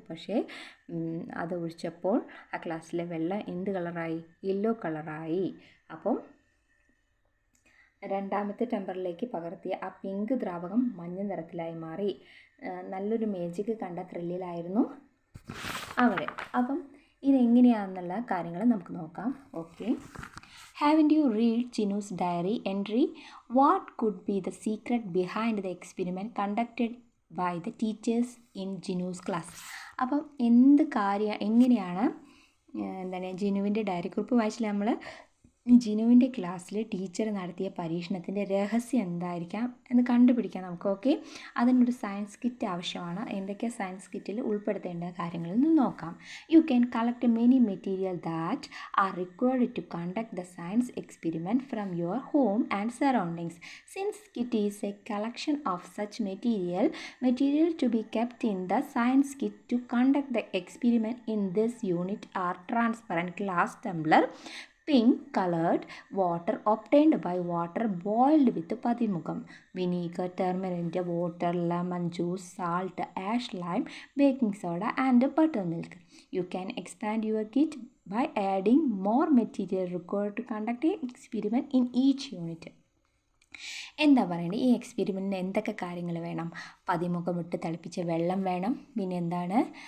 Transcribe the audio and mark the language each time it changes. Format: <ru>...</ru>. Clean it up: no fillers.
<ml>പക്ഷേ അത് ഒഴിച്ചപ്പോൾ ആ ക്ലാസ്സിലെ വെള്ളം എന്ത് കളറായി? യെല്ലോ കളറായി. അപ്പം രണ്ടാമത്തെ ടെമ്പറിലേക്ക് പകർത്തിയ ആ പിങ്ക് ദ്രാവകം മഞ്ഞ നിറത്തിലായി മാറി. നല്ലൊരു മേജിക് കണ്ട ത്രില്ലിലായിരുന്നു അവർ. അപ്പം ഇതെങ്ങനെയാണെന്നുള്ള കാര്യങ്ങൾ നമുക്ക് നോക്കാം. Okay.</ml> <en>Haven't you read Jinu's diary entry? What could be the secret behind the experiment conducted by the teachers in Jinu's class?</en> <ml>അപ്പം എങ്ങനെയാണ് ജിനുവിൻ്റെ ഡയറി കുറിപ്പ് വായിച്ചില്ല നമ്മൾ. ജിനുവിൻ്റെ ക്ലാസ്സിൽ ടീച്ചർ നടത്തിയ പരീക്ഷണത്തിൻ്റെ രഹസ്യം എന്തായിരിക്കാം എന്ന് കണ്ടുപിടിക്കാം നമുക്ക്. ഓക്കെ. അതിനൊരു സയൻസ് കിറ്റ് ആവശ്യമാണ്. എന്തൊക്കെ സയൻസ് കിറ്റിൽ ഉൾപ്പെടുത്തേണ്ട കാര്യങ്ങളിൽ നിന്ന് നോക്കാം.</ml> <en>You can collect many material that are required to conduct the science experiment from your home and surroundings. Science kit is a collection of such material to be kept in the science kit to conduct the experiment in this unit are transparent glass tumbler, pink colored water obtained by water boiled with പതിമുഖം, vinegar, turmeric, water, lemon juice, salt, ash, lime, baking soda and buttermilk. You can expand your kit by adding more material required to conduct an experiment in each unit.</en> <ml>എന്താ പറയേണ്ടത്? ഈ എക്സ്പെരിമെൻറ്റിന് എന്തൊക്കെ കാര്യങ്ങൾ വേണം? പതിമുഖം ഇട്ട് തിളപ്പിച്ച വെള്ളം വേണം. പിന്നെ എന്താണ്?</ml>